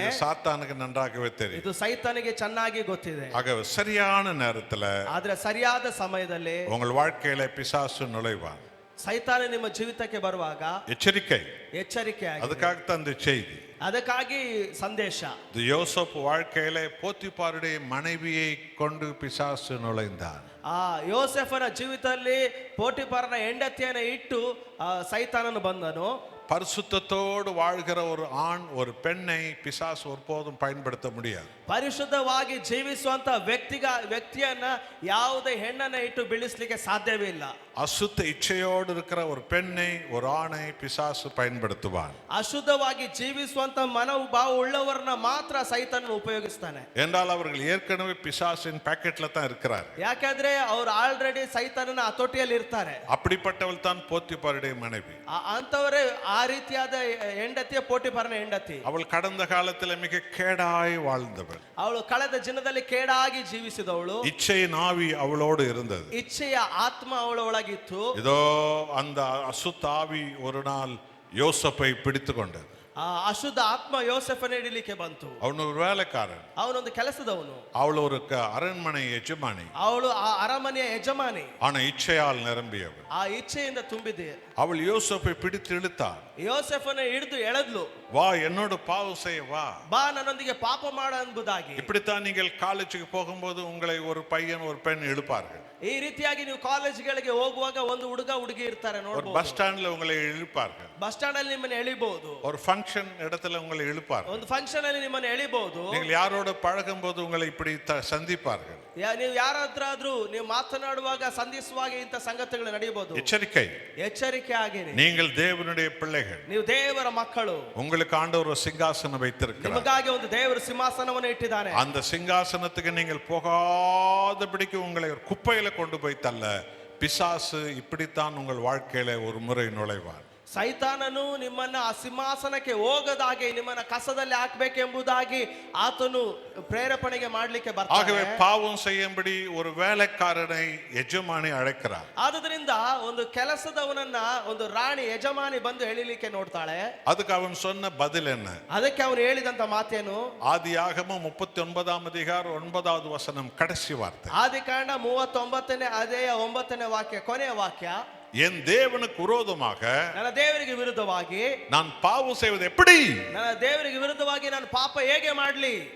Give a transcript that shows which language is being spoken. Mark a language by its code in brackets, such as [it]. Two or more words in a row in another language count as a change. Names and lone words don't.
[ta] சாத்தானுக்கு நன்றாகவே தெரியும். [kn] ಇದು ಸೈತಾನಿಗೆ ಚೆನ್ನಾಗಿ ಗೊತ್ತಿದೆ. [ta] ஆக சரியான நேரத்துல, [kn] ಆದ್ರೆ ಸರಿಯಾದ ಸಮಯದಲ್ಲಿ [ta] உங்கள் வாழ்க்கையில பிசாசு நுழைவான். [kn] ಸೈತಾನ ನಿಮ್ಮ ಜೀವಿತಕ್ಕೆ ಬರುವಾಗ ಎಚ್ಚರಿಕೆ [ta] அதுக்காகத்தான் இந்த செய்தி. [kn] ಅದಕ್ಕಾಗಿ ಸಂದೇಶ. [ta] யோசேப்பு வாழ்க்கையில போத்திபாருடைய மனைவியை கொண்டு பிசாசு நுழைந்தான். [kn] ಆ ಯೋಸೇಫನ ಜೀವಿತದಲ್ಲಿ ಪೋಟಿಫರನ ಹೆಂಡತಿಯನ್ನು ಇಟ್ಟು ಸೈತಾನನು ಬಂದನು. [ta] பரிசுத்தத்தோடு வாழ்கிற ஒரு ஆண் ஒரு பெண்ணை பிசாசு ஒருபோதும் பயன்படுத்த முடியாது. [kn] ಪರಿಶುದ್ಧವಾಗಿ ಜೀವಿಸುವಂತ ವ್ಯಕ್ತಿಯನ್ನ ಯಾವುದೇ ಹೆಣ್ಣನ್ನ ಇಟ್ಟು ಬೀಳಿಸ್ಲಿಕ್ಕೆ ಸಾಧ್ಯವೇ ಇಲ್ಲ. [ta] அசுத்த இச்சையோடு இருக்கிற ஒரு பெண்ணை ஒரு ஆணை பிசாசு பயன்படுத்துவான். [kn] ಅಶುದ್ಧವಾಗಿ ಜೀವಿಸುವಂತ ಮನೋಭಾವ ಉಳ್ಳವರನ್ನ ಮಾತ್ರ ಸೈತಾನನು ಉಪಯೋಗಿಸ್ತಾನೆ. [ta] என்றால் அவர்கள் ஏற்கனவே பிசாசின் பாக்கெட்ல தான் இருக்கிறார். [kn] ಯಾಕಂದ್ರೆ ಅವರು ಆಲ್ರೆಡಿ ಸೈತಾನನ ಹತೋಟಿಯಲ್ಲಿ ಇರ್ತಾರೆ. [ta] அப்படிப்பட்டவள் தான் போத்திபாருடைய மனைவி. [kn] ಅಂತವರೇ ಆ ರೀತಿಯಾದ ಹೆಂಡತಿಯ ಪೋಟಿಫರನ ಹೆಂಡತಿ. [ta] அவள் கடந்த காலத்தில் மிக கேடாய் வாழ்ந்தவள். [kn] ಅವಳು ಕಳೆದ ದಿನದಲ್ಲಿ ಕೇಡಾಗಿ ಜೀವಿಸಿದವಳು. [ta] இச்சையின் ஆவி அவளோடு இருந்தது. [kn] ಇಚ್ಛೆಯ ಆತ್ಮ ಅವಳ ಒಳಗಿತ್ತು. [ta] இதோ அந்த அசுத்த ஆவி ஒரு நாள் யோசேப்பை பிடித்து கொண்டது. [kn] ಆ ಅಶುದ್ಧ ಆತ್ಮ ಯೋಸೇಫನ ಹಿಡಿಲಿಕ್ಕೆ ಬಂತು. [ta] ಅವನು ஒரு வேலைக்காரன். [kn] ಅವನೊಂದು ಕೆಲಸದವನು. [ta] அவள் ஒரு அரண்மனை எஜமானி. [kn] ಅವಳು ಆ ಅರಮನೆಯ ಯಜಮಾನಿ. [ta] ஆனா இச்சையால் நிரம்பியவள். [kn] ಆ ಇಚ್ಛೆಯಿಂದ ತುಂಬಿದೆ. [ta] அவள் யோசேப்பை பிடித்து இழுத்தாள். [kn] ಯೋಸೇಫನ ಹಿಡಿದು ಎಳೆದ್ಲು. [ta] வா என்னோட பாவம் செய்ய வா. [kn] ಬಾ ನನ್ನೊಂದಿಗೆ ಪಾಪ ಮಾಡ ಎಂಬುದಾಗಿ. [ta] இப்படித்தான் நீங்கள் காலேஜுக்கு போகும்போது உங்களை ஒரு பையன் ஒரு பெண் இழுப்பார்கள். [kn] ಈ ರೀತಿಯಾಗಿ ನೀವು ಕಾಲೇಜ್ಗಳಿಗೆ ಹೋಗುವಾಗ ಒಂದು ಹುಡುಗ ಹುಡುಗಿ ಇರ್ತಾರೆ [ta] ஒரு [kn] ನೋಡಬಹುದು. [ta] பஸ் ஸ்டாண்ட்ல உங்களை இழுப்பார்கள். [kn] ಬಸ್ ಸ್ಟಾಂಡ್ ಅಲ್ಲಿ ನಿಮ್ಮನ್ನ ಎಳಿಬಹುದು. [ta] ஒரு ஃபங்க்ஷன் இடத்துல உங்களை இழுப்பார்கள். [kn] ಒಂದು ಫಂಕ್ಷನ್ ಅಲ್ಲಿ ನಿಮ್ಮನ್ನ ಎಳಿಬಹುದು. [ta] நீங்கள் யாரோட பழகும்போது உங்களை இப்படி சந்திப்பார்கள். [kn] ನೀವು ಯಾರಾದ್ರೂ ನೀವು ಮಾತನಾಡುವಾಗ ಸಂಧಿಸುವಾಗ ಇಂಥ ಸಂಗತಿಗಳು ನಡೆಯಬಹುದು. [ta] எச்சரிக்கை. [kn] ಎಚ್ಚರಿಕೆ ಆಗಿರಿ. [ta] நீங்கள் தேவனுடைய பிள்ளைகள். [kn] ನೀವು ದೇವರ ಮಕ್ಕಳು. [ta] உங்களுக்கு ஆண்டவர் ஒரு சிங்காசனம் வைத்திருக்கிறார். [kn] ನಿಮಗಾಗಿ ಒಂದು ದೇವರ ಸಿಂಹಾಸನವನ್ನು ಇಟ್ಟಿದ್ದಾನೆ. [ta] அந்த சிங்காசனத்துக்கு நீங்கள் போகாதபடிக்கு உங்களை ஒரு குப்பையில கொண்டு போய் தள்ள பிசாசு இப்படித்தான் உங்கள் வாழ்க்கையில ஒரு முறை நுழைவார். [kn] ಸೈತಾನನು ನಿಮ್ಮನ್ನ ಆ ಸಿಂಹಾಸನಕ್ಕೆ ಹೋಗದಾಗೆ ನಿಮ್ಮನ್ನ ಕಸದಲ್ಲಿ ಹಾಕಬೇಕೆಂಬುದಾಗಿ ಆತನು ಪ್ರೇರೇಪಣೆಗೆ ಮಾಡಲಿಕ್ಕೆ ಬರ್ತಾನೆ. [ta] ஆகவே பாவம் செய்யும்படி ஒரு வேலைக்காரனை எஜமானி அழைக்கிறார். [kn] ಆದುದರಿಂದ ಒಂದು ಕೆಲಸದವನನ್ನ ಒಂದು ರಾಣಿ ಯಜಮಾನಿ ಬಂದು ಎಳಿಲಿಕ್ಕೆ ನೋಡ್ತಾಳೆ. [ta] அதுக்கு அவன் சொன்ன பதில் என்ன? [kn] ಅದಕ್ಕೆ ಅವನು ಹೇಳಿದಂತ ಮಾತೇನು? [ta] ஆதியாகமம் 39ஆம் அதிகாரம் 9வது வசனம் கடைசி வார்த்தை. [kn] ಆದಿಕಾಂಡ 39ನೇ ಅಧ್ಯಾಯ 9ನೇ ವಾಕ್ಯ ಕೊನೆಯ ವಾಕ್ಯ. [ta] என் தேவனுக்கு விரோதமாக [kn] ನನ್ನ ದೇವರಿಗೆ ವಿರುದ್ಧವಾಗಿ [ta] நான் பாவம் செய்வது எப்படி? [kn] ನನ್ನ ದೇವರಿಗೆ ವಿರುದ್ಧವಾಗಿ ನಾನು ಪಾಪ ಹೇಗೆ ಮಾಡಲಿ?